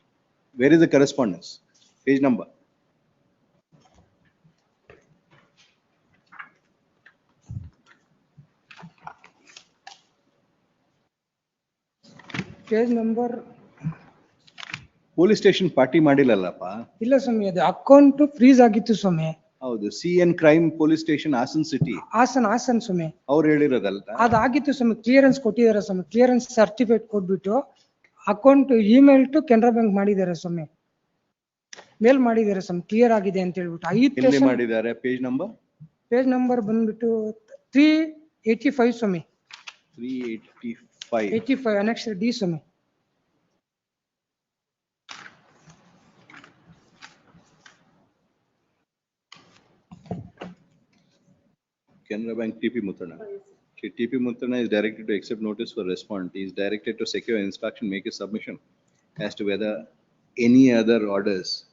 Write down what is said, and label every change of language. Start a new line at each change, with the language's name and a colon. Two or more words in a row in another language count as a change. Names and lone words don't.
English: Where is the correspondence? Page number. Page number. Police station party ಮಾಡಿಲ್ಲಲ್ಲಪ್ಪ.
Kannada: ಇಲ್ಲ ಸ್ವಾಮಿ, ಅದು
English: account freeze
Kannada: ಆಗಿತ್ತು ಸ್ವಾಮಿ. ಹೌದು,
English: CN crime police station
Kannada: ಹಾಸನ್ ಸಿಟಿ. ಹಾಸನ್ ಸ್ವಾಮಿ. ಅವ್ರು ಹೇಳಿರೋದಲ್ಲ. ಅದಾಗಿತ್ತು ಸ್ವಾಮಿ, ಕ್ಲಿಯರೆನ್ಸ್ ಕೊಟ್ಟಿದ್ದಾರೆ ಸ್ವಾಮಿ,
English: clearance certificate
Kannada: ಕೊಟ್ಬಿಟ್ಟು
English: account email to Canara Bank
Kannada: ಮಾಡಿದ್ದಾರೆ ಸ್ವಾಮಿ, ಮೇಲ್ ಮಾಡಿದ್ದಾರೆ ಸ್ವಾಮಿ, ಕ್ಲಿಯರ್ ಆಗಿದೆ ಅಂತ ಹೇಳ್ಬಿಟ್ಟು. ಎಲ್ಲಿ ಮಾಡಿದ್ದಾರೆ?
English: page number? page number
Kannada: ಬಂದ್ಬಿಟ್ಟು 385 ಸ್ವಾಮಿ. 385 annexure D ಸ್ವಾಮಿ.
English: Canara Bank TP Muthana. TP Muthana is directed to accept notice for respondent. He is directed to secure instruction, make a submission as to whether any other orders.